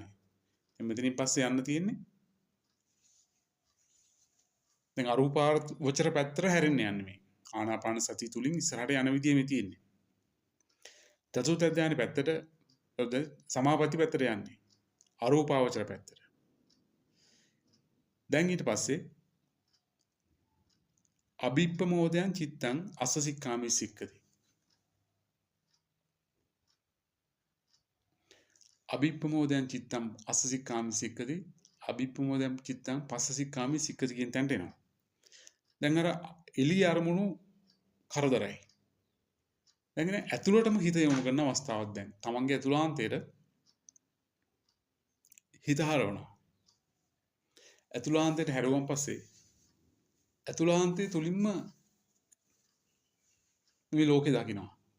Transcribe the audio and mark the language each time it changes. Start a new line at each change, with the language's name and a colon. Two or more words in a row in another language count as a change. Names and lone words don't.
Sinhala: දැන් මෙතනින් පස්සේ යන්න තියෙන්නේ දැන් අරූපාවචර පැත්තට හැරෙන්න යන්නේ මේ. ආනාපාන සතිය තුලින් ඉස්සරහට යන විදිය මේ තියෙන්නේ. චතුර්ථ ධානය පැත්තට සමාපatti පැත්තට යන්නේ. අරූපාවචර පැත්තට. දැන් ඊට පස්සේ
Pali: අභිප්පමෝදයන් චිත්තං අස්සසික්කාමි සික්කති. අභිප්පමෝදයන් චිත්තං අස්සසික්කාමි සික්කති. අභිප්පමෝදයන් චිත්තං පස්සසික්කාමි සික්කති
Sinhala: කියන තැනට එනවා. දැන් අර එළිය අරමුණු කරදරයි. දැන් ඉතින් ඇතුළටම හිත යොමු කරන අවස්ථාවක් දැන්. තමන්ගේ ඇතුළාන්තයට හිත හරවනවා. ඇතුළාන්තයට හැරුවන් පස්සේ ඇතුළාන්තයේ තුලින්ම මේ ලෝකේ දකිනවා.